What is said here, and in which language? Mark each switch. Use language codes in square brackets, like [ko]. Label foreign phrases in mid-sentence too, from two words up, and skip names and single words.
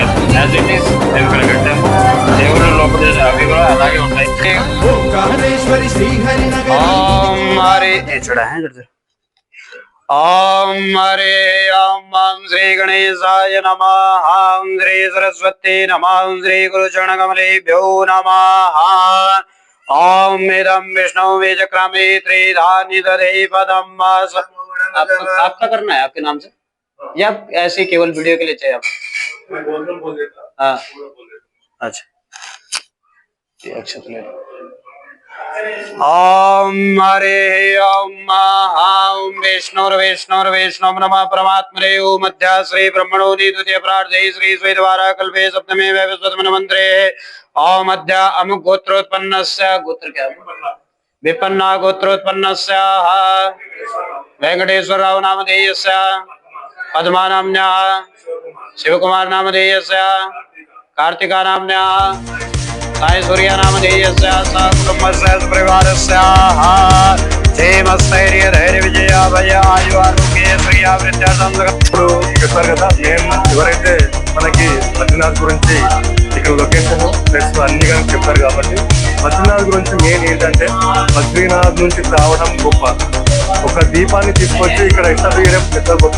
[en] as it is [te] మేము ఇక్కడ కట్టాము. దేవుడు లోపల అవి కూడా అలాగే ఉంటాయి. [sa] ఓం శ్రీ గణేశాయ నమః. ఓం శ్రీ సరస్వతి నమః. ఓం శ్రీ గురుచరణకమలేభ్యో నమః. ओम इदं विष्णु बीजक्रमे त्रिधान्य दधे पदम। [hi] आपका करना है आपके नाम से या ऐसे केवल वीडियो के लिए चाहिए आप? हाँ अच्छा, अक्षत ले लो। [sa] ओम हरे ओम ओम विष्णुर्विष्णुर्विष्णु नमः परमात्मने ओम मध्या श्री ब्रह्मणो द्वितीय प्रार्थे श्री श्वेतवारा कल्पे सप्तमे वैवस्वतमन मंत्रे ओम मध्या अमुक गोत्रोत्पन्नस्य गोत्र क्या विपन्ना गोत्रोत्पन्नस्य वेंकटेश्वर राव नामधेयस्य पद्मा नाम्न्या शिवकुमार नामधेयस्य कार्तिका नाम्न्या साई सूर्य नामधेयस्य सकुटुम्बस्य परिवारस्य क्षेमस्थैर्य धैर्य विजय भय आयु आरोग्य శ్రీయ వృద్ధార్థం [te] ఇప్పుడు చెప్పారు కదా మేము ఎవరైతే మనకి బద్రీనాథ్ గురించి ఇక్కడ [en] location plus [te] అన్ని కానీ చెప్పారు కాబట్టి బద్రీనాథ్ గురించి మెయిన్ ఏంటంటే బద్రీనాథ్ నుంచి రావడం గొప్ప, ఒక దీపాన్ని తీసుకొచ్చి ఇక్కడ ఎక్కడ చేయడం పెద్ద గొప్ప.